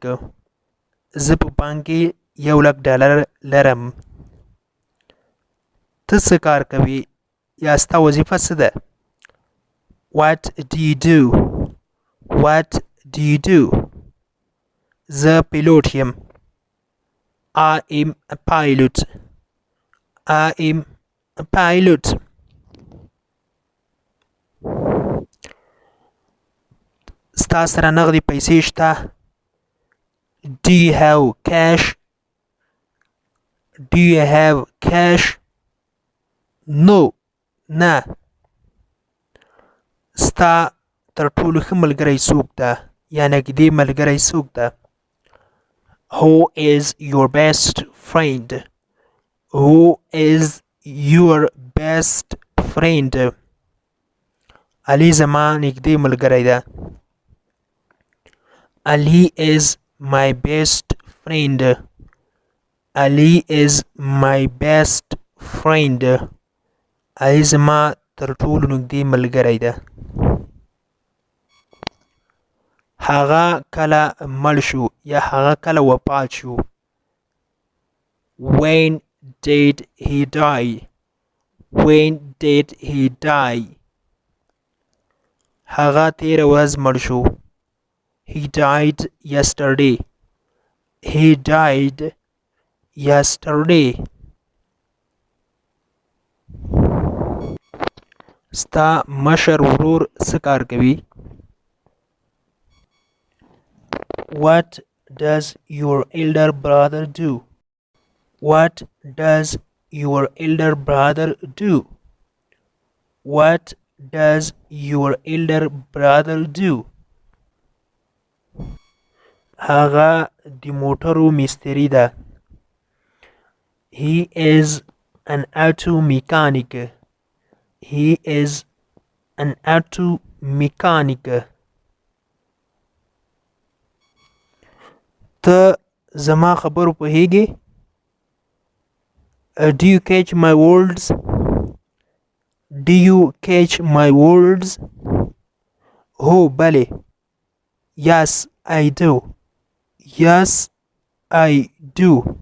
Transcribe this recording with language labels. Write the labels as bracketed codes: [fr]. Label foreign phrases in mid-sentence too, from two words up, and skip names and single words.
[ps] زه په بانک کې $1,00,000 لرم. ته څه کار کوې یا ستا وظیفه څه ده؟ [en] What do you do? What do you do? [ps] زه پیلوټ یم. [en] I am a pilot. I am a pilot. [ps] ستا سره نغدي پیسې شته؟ [en] Do you have cash? Do you have cash? No. [ps] نه. ستا تر ټولو ښه ملګری څوک ده یا نږدې ملګری څوک ده؟ [en] Who is your best friend? Who is your best friend? [ps] علي زما نږدې ملګری ده. [en] Ali is my best friend. Ali is my best friend. [ps] علي زما تر ټولو نږدې ملګری ده. هغه کله مړ شو یا هغه کله وفات شو؟ [en] When did he die? When did he die? [ps] هغه تیره ورځ مړ شو. [en] He died yesterday. He died yesterday. [ps] ستا مشر ورور څه کار کوي؟ [en] What does your elder brother do? What does your elder brother do? What does your elder brother do? [ps] هغه د موټرو مستری ده. [en] He is an auto mechanic. He is an auto mechanic. [ps] ته زما خبرو پوهیږې؟ [en] Do you catch my words? Do you catch my words? [ps] هو بله. [en] Yes, I do. Yes, I do.